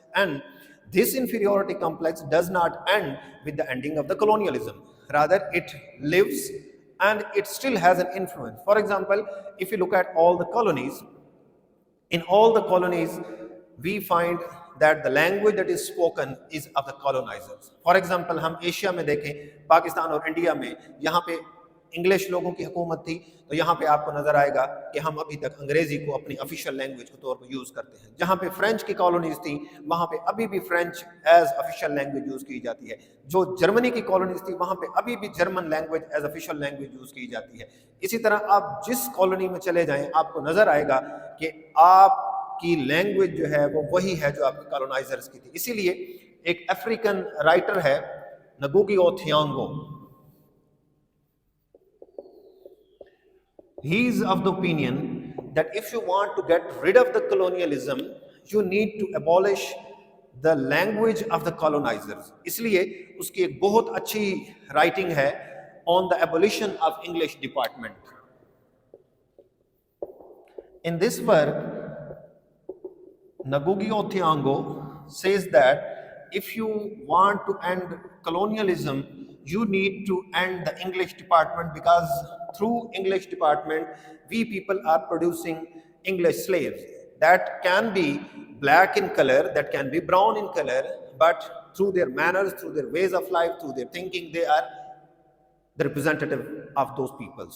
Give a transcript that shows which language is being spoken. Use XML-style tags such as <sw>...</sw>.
<en>And this inferiority complex does not end with the ending of the colonialism. Rather, it lives and it still has an influence. For example, if you look at all the colonies, in all the colonies, we find that the language that is spoken is of the colonizers. For example,</en> <hi>हम Asia में देखें, पाकिस्तान और India में, यहाँ पे English लोगों की हुकूमत थी, तो यहाँ पे आपको नजर आएगा कि हम अभी तक अंग्रेजी को अपनी ऑफिशियल लैंग्वेज के तौर पर यूज करते हैं. जहाँ पे फ्रेंच की कॉलोनीज थी, वहाँ पे अभी भी French as official language use की जाती है. जो जर्मनी की कॉलोनीज थी, वहाँ पे अभी भी German language as official language use की जाती है. इसी तरह आप जिस कॉलोनी में चले जाएं, आपको नजर आएगा कि आप की लैंग्वेज जो है वो वही है जो आपके कॉलोनाइजर्स की थी. इसीलिए एक अफ्रीकन राइटर है नगुगी ओथियांगो.</hi> <en>He is of the opinion that if you want to get rid of the colonialism, you need to abolish the language of the colonizers.</en> <hi>इसलिए उसकी एक बहुत अच्छी राइटिंग है</hi> <en>on the abolition of English department. In this work, Ngugi wa Thiong'o says that if you want to end colonialism, you need to end the English department, because through English department, we people are producing English slaves that can be black in color, that can be brown in color, but through their manners, through their ways of life, through their thinking, they are the representative of those people.</en>